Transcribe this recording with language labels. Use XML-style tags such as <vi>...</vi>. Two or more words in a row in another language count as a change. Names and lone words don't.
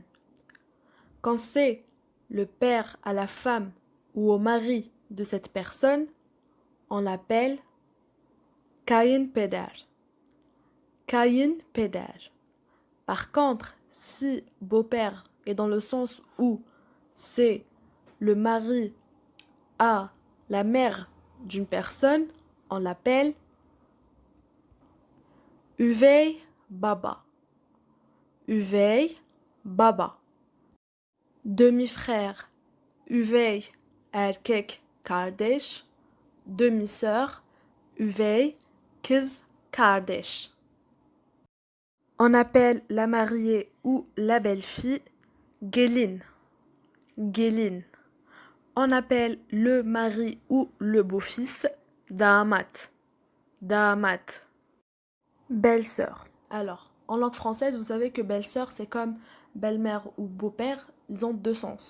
<fr>Quand c'est le père à la femme ou au mari de cette personne, on l'appelle kayınpeder.</fr> <tr>Kayınpeder.</tr> <fr>Par contre, si beau-père est dans le sens où c'est le mari à la mère d'une personne, on l'appelle</fr> <tr>üvey baba. Üvey baba.</tr> <fr>Demi-frère,</fr> <tr>üvey erkek kardeş.</tr> <fr>Demi-sœur,</fr> <tr>üvey kız kardeş.</tr> <fr>On appelle la mariée ou la belle-fille gelin.</fr> <tr>Gelin.</tr> <fr>On appelle le mari ou le beau-fils damat. Damat. Belle-sœur. Alors, en langue française, vous savez que belle-sœur, c'est comme belle-mère ou beau-père, ils ont deux sens.</fr>